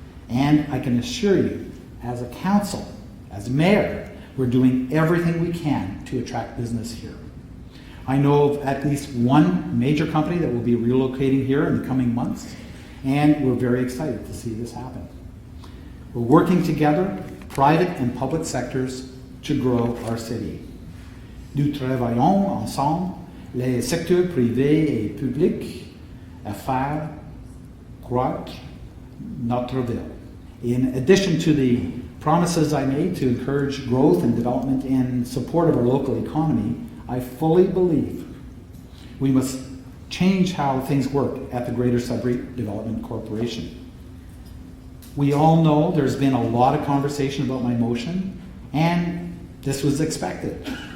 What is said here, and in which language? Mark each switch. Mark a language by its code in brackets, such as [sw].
[en] And I can assure you, as a council, as mayor, we're doing everything we can to attract business here. I know of at least one major company that will be relocating here in the coming months, and we're very excited to see this happen. We're working together, private and public sectors, to grow our city. [fr] Nous travaillons ensemble, les secteurs privés et publics, à faire croître notre ville. [en] In addition to the promises I made to encourage growth and development in support of our local economy, I fully believe we must change how things work at the Greater Sudbury Development Corporation. We all know there's been a lot of conversation about my motion, and this was expected.